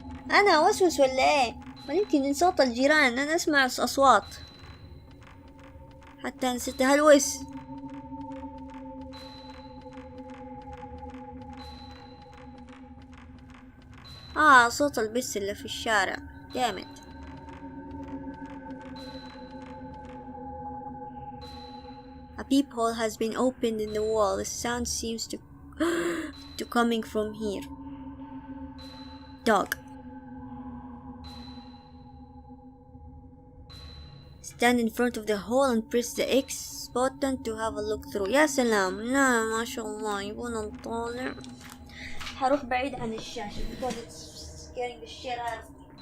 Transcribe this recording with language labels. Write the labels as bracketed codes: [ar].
[ar] أنا أوسوس ولا إيه؟ يمكن من صوت الجيران. أنا أسمع أصوات حتى نسيت هلوس. صوت البس اللي في الشارع جامد. [en] A peephole has been opened in the wall. The sound seems to coming from here. Dog. Stand in front of the hole and press the X button to have a look through. [ar] يا سلام. لا ما شاء الله يبغون نطالع. هروح بعيد عن الشاشة [en] because it's scaring the shit out of me.